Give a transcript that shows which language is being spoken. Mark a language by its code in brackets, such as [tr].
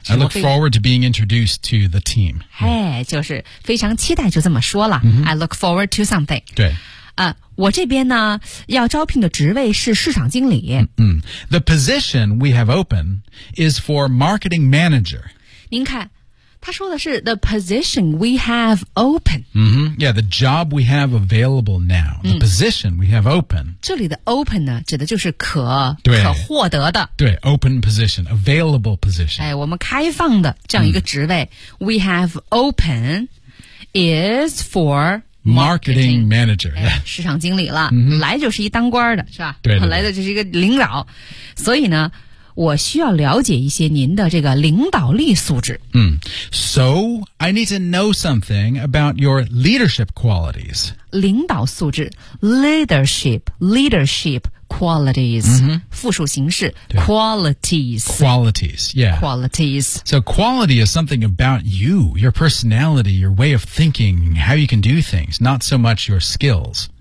[en] I look forward to being introduced to the team、 [zh] hey, 就是非常期待就这么说了、 [en] I look forward to something [zh] 对我这边呢要招聘的职位是市场经理。 [en] The position we have open is for marketing manager. [zh] 您看他说的是 [en] the position we have open.、 yeah, the job we have available now. The position we have open. [zh] 这里的 open 呢指的就是可获得的。 [en] 对 open position, available position.、 [zh] 我们开放的这样一个职位、 [en] we have open is for... Marketing manager、 [zh] 市场经理了、来就是一当官的是吧对来的就是一个领导所以呢我需要了解一些您的这个领导力素质、 [en] So I need to know something about your leadership qualities [zh] 领导素质 [en] Leadership qualities、 [zh] 复数形式 Qualities [en] yeah. Qualities So quality is something about you Your personality Your way of thinking How you can do things Not so much your skills